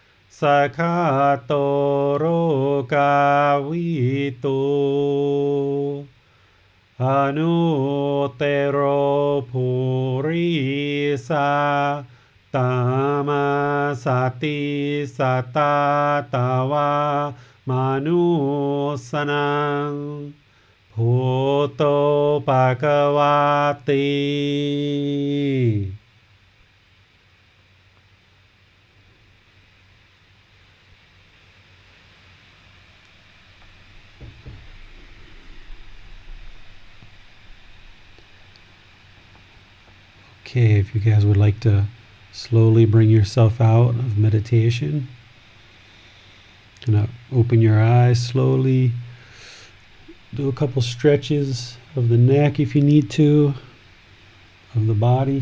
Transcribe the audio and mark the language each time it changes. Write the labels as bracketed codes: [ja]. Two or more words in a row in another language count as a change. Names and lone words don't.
[pi] Sakhato Rogavitu Anutero Purisa Tamasati Satatawa Manusanang Bhuto Bhagavati. [en] Okay, if you guys would like to slowly bring yourself out of meditation, open your eyes slowly, do a couple stretches of the neck if you need to, of the body.